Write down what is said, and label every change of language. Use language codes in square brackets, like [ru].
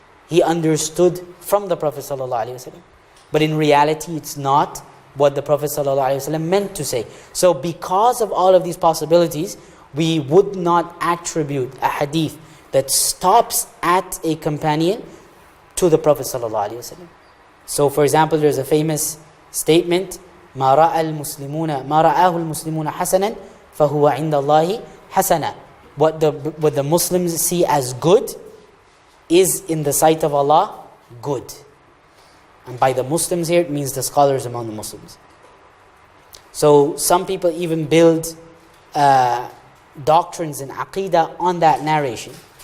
[en] he understood from the Prophet ﷺ. But in reality, it's not what the Prophet ﷺ meant to say. So because of all of these possibilities, we would not attribute a hadith that stops at a companion to the Prophet ﷺ. So for example, there's a famous statement, [ar] ما رأى المسلمون ما رآه المسلمون حسنا فهو عند الله حسنا. [en] What the Muslims see as good is in the sight of Allah good. And by the Muslims here, it means the scholars among the Muslims. So some people even build doctrines and aqidah on that narration.